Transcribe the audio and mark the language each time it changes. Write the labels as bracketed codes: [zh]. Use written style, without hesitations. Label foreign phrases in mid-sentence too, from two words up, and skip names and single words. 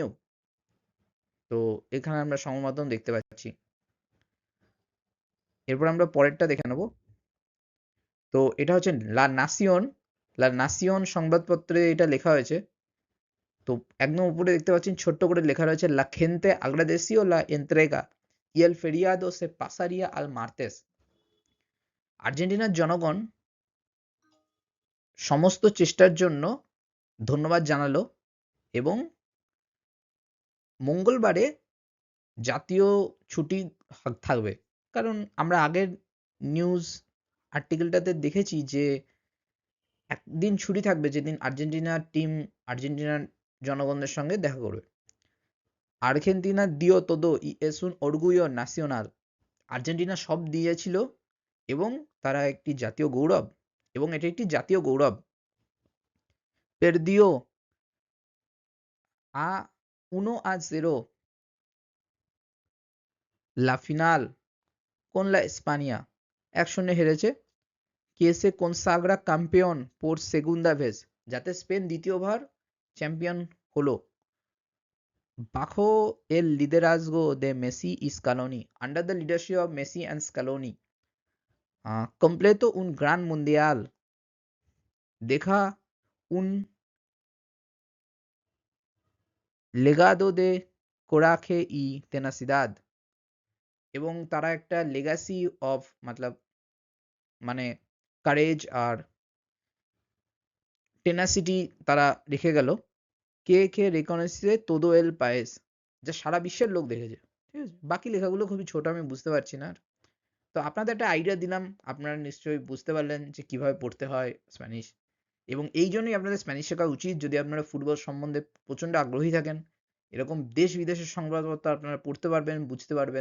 [bn] তো এখানে আমরা সংবাদ মাধ্যম দেখতে পাচ্ছি। এরপর আমরা পরেরটা দেখে নেব। তো এটা হচ্ছে লা নাসিওন সংবাদপত্রে এটা লেখা হয়েছে। তো একদম উপরে দেখতে পাচ্ছেন ছোট্ট করে লেখা রয়েছে [es] la gente agradeció la entrega y el feriado se pasaría al martes. [bn] আর্জেন্টিনার জনগণ সমস্ত চেষ্টার জন্য ধন্যবাদ জানালো এবং মঙ্গলবারে জাতীয় ছুটি থাকবে। কারণ আমরা আগের নিউজ আর্টিকেলটাতে দেখেছি যে একদিন ছুটি থাকবে যেদিন আর্জেন্টিনার টিম আর্জেন্টিনার জনগণদের সঙ্গে দেখা করবে। [es] Argentina dio todo y es un orgullo nacional. [bn] আর্জেন্টিনা সব দিয়েছিল এবং তারা একটি জাতীয় গৌরব এবং এটি একটি জাতীয় গৌরব। [es] perdió a 1-0 la final con la España। [bn] 1-0 হেরেছে। [es] que se consagra campeón por segunda vez। [bn] যাতে স্পেন দ্বিতীয়বার চ্যাম্পিয়ন হলো। [es] bajo el liderazgo de Messi y Scaloni। [en] Under the leadership of Messi and Scaloni। [es] completo un gran mundial। deja un legado de coraje y tenacidad। [bn] এবং তারা একটা [en] legacy of [bn] মানে কারেজ আর টেনাসিটি তারা রেখে গেল। [es] que reconoce todo el país. [bn] যা সারা বিশ্বের লোক দেখেছে। ঠিক আছে, বাকি লেখাগুলো খুবই ছোট, আমি বুঝতে পারছি না। তো আপনাদের একটা আইডিয়া দিলাম, আপনারা নিশ্চয়ই বুঝতে পারলেন যে কিভাবে পড়তে হয় স্প্যানিশ। এবং এই জন্যই আপনাদের স্প্যানিশ শেখা উচিত যদি আপনারা ফুটবল সম্বন্ধে প্রচন্ড আগ্রহী থাকেন। এরকম দেশ বিদেশের সংবাদপত্র আপনারা পড়তে পারবেন, বুঝতে পারবেন।